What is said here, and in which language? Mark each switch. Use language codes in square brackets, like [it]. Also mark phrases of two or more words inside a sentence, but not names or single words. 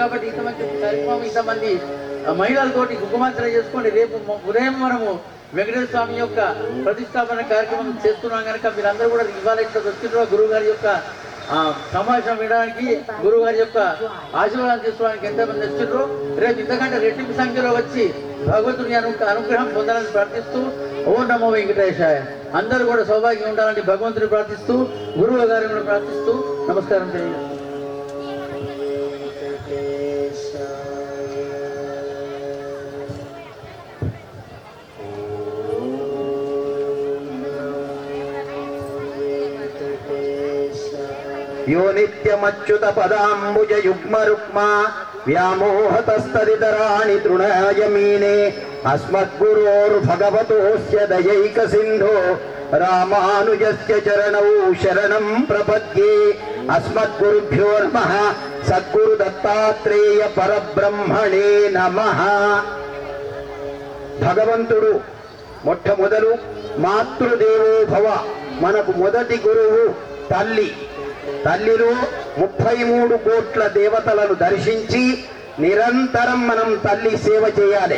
[te] కాబట్టి ఇంత మంచి కార్యక్రమం ఇంతమంది మహిళలతోటి కుంకుమార్చన చేసుకొని రేపు ఉదయం మనము వెంకటేశ్వర స్వామి యొక్క ప్రతిష్టాపన కార్యక్రమం చేస్తున్నాం కనుక మీరందరూ కూడా ఇవాళ ఇక్కడ వచ్చిన గురువు గారి యొక్క సమావేశం వినడానికి గురువు గారి యొక్క ఆశీర్వాదం తీసుకోవడానికి ఎంతమంది వచ్చిండ్రో రేపు ఇంతకంటే రెట్టింపు సంఖ్యలో వచ్చి భగవంతుని అనుగ్రహం పొందాలని ప్రార్థిస్తూ [sa] ఓం నమో వెంకటేశాయ [te] అందరూ కూడా సౌభాగ్యం ఉండాలని భగవంతుని ప్రార్థిస్తూ గురువు గారిని కూడా ప్రార్థిస్తూ నమస్కారం తెలియజేస్తాను. [sa] यो नित्यमच्युत पदाम्बुज युग्म रुक्मा व्यामोहतस्तदितराणि तृणाय मीने अस्मद्गुरोर्भगवतोऽस्य दयैकसिन्धो रामानुजस्य चरणौ शरणं प्रपद्ये अस्मद्गुरुभ्यो नमः సద్గురుదత్తాత్రేయ పరబ్రహ్మణే నమః. [te] భగవంతుడు మొట్టమొదలు [sa] మాతృదేవో భవ, [te] మనకు మొదటి గురువు తల్లి. తల్లిలో 33 కోట్ల దేవతలను దర్శించి నిరంతరం మనం తల్లి సేవ చేయాలి.